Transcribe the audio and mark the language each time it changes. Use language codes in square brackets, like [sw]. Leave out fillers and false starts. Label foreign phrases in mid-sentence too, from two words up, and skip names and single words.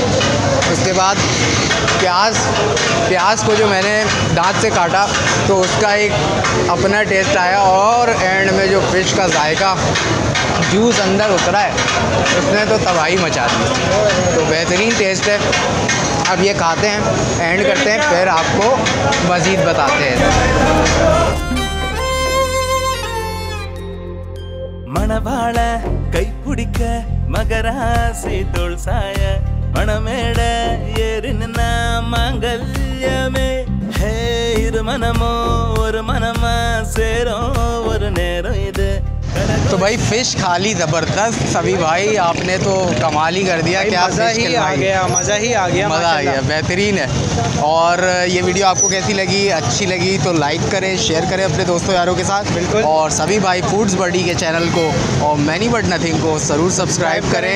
[ur] اس کے بعد پیاز کو جو میں نے دانت سے کاٹا تو اس کا ایک اپنا ٹیسٹ آیا، اور اینڈ میں جو فش کا ذائقہ جوس اندر اترا ہے اس نے تو تباہی مچا دی. تو بہترین ٹیسٹ ہے. اب یہ کھاتے ہیں، اینڈ کرتے ہیں، پھر آپ کو مزید بتاتے ہیں. [ta] மணவாள கைப்பிடிக்க மகராசி தோல்சாய மணமேட ஏறின மாங்கல்யமே ஹே இரு மனமோ ஒரு மனமா சேரும் ஒரு நேரம் இது [ur] تو بھائی فش کھا لی زبردست سبھی بھائی، آپ نے تو کمال ہی کر دیا. क्या مزہ ہی آ گیا، مزہ ہی آ گیا, مزہ آ گیا، بہترین ہے. اور یہ ویڈیو آپ کو کیسی لگی؟ اچھی لگی تو لائک کریں، شیئر کریں اپنے دوستوں یاروں کے ساتھ. बिल्कुल। اور سبھی بھائی فوڈز بڈی کے چینل کو اور مینی بٹ نتھنگ کو ضرور سبسکرائب کریں,